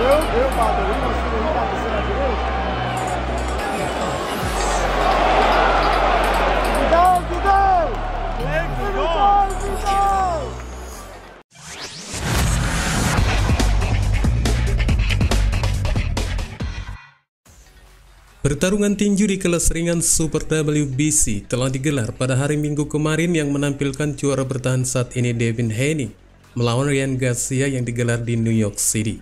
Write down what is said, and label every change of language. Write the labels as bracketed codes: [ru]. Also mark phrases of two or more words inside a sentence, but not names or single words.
[pt] Leopardo, uma sua cabeça na direita. Vidal, Vidal! Vidal, Vidal! [id] Pertarungan tinju di kelas ringan Super WBC telah digelar pada hari Minggu kemarin yang menampilkan juara bertahan saat ini Devin Haney melawan Ryan Garcia yang digelar di New York City.